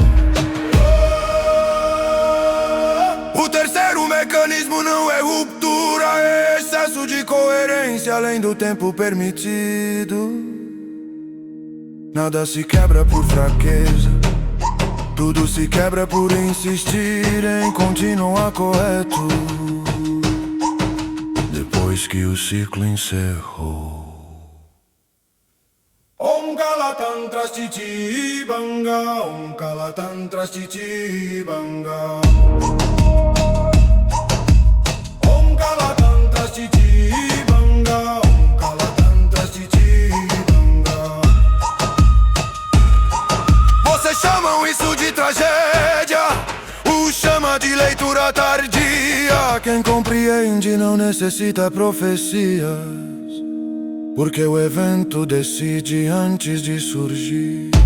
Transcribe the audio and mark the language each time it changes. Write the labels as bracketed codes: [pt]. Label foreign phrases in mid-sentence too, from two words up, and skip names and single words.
[pt] O terceiro mecanismo não é ruptura, é excesso de coerência além do tempo permitido. Nada se quebra por fraqueza, tudo se quebra por insistir em continuar correto. Depois que o ciclo encerrou. Om Kalatan Trastiti Banga, Om Kalatan Trastiti Banga. Om Kalatan Trastiti Banga, Om Kalatan Trastiti Banga. Vocês chamam isso de tragédia, o chama de leitura tardia. Quem compreende não necessita profecias, porque o evento decide antes de surgir.